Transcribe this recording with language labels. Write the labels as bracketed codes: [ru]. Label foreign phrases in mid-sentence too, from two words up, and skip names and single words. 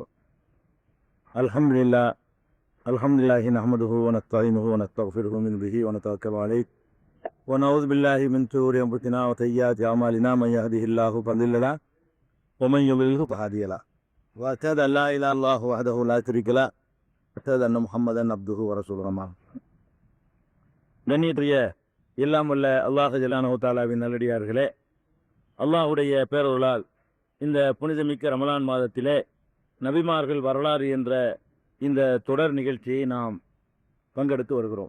[ar] الحمد لله نحمده ونستعينه ونستغفره من به ونتوكل عليه ونعوذ بالله من شرور أنفسنا وسيئات أعمالنا من يهده الله فلا مضل له ومن يضلل فلا هادي له وأشهد أن لا إله إلا الله وحده لا شريك له وأشهد أن محمدا عبده ورسوله. [ta] கண்ணியத்துடைய எல்லாம் வல்ல அல்லாஹ் ஜல்லானஹு தஆலாவின் நல்லடியார்களே, அல்லாஹ்வுடைய பேரருளால் இந்த புனிதமிக்க ரமலான் மாதத்திலே நபிமார்கள் வரலாறு என்ற இந்த தொடர் நிகழ்ச்சியை நாம் பங்கெடுத்து வருகிறோம்.